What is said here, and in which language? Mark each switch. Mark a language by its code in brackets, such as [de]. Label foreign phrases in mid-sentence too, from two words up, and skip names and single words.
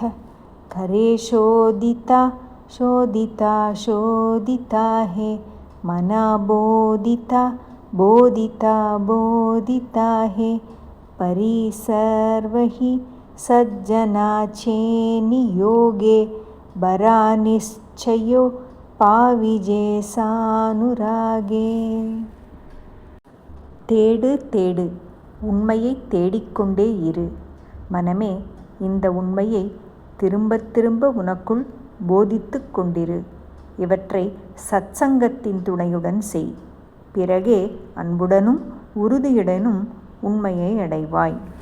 [mr] खरे शोधिता शोधिता शोधिता है, मना बोधिता बोधिता बोधिता है। परिसर्वहि सज्जनाचे नियोगे, बरा निश्चयो पाविजे सानुरागे. [ta] தேடு தேடு, உண்மையை தேடிக்கொண்டே இரு. மனமே, இந்த உண்மையை திரும்ப திரும்ப உனக்குள் போதித்து கொண்டிரு. இவற்றை சத்சங்கத்தின் துணையுடன் செய். பிறகே அன்புடனும் உறுதியுடனும் உண்மையை அடைவாய்.